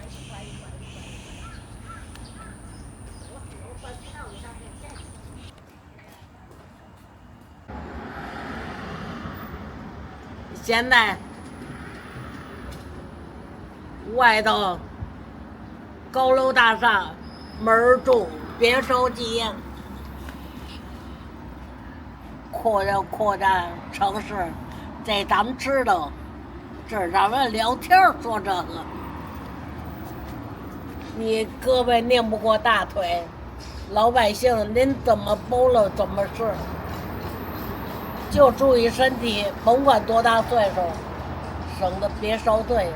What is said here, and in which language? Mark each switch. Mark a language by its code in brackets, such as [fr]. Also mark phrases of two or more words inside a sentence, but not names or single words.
[zh] 現在外頭高樓大廈門兒住。別着急，擴展城市，這咱們知道，這咱們聊天說這個，你胳膊擰不過大腿，老百姓您怎麼包了怎麼是，就注意身體，甭管多大歲數，省得別受罪。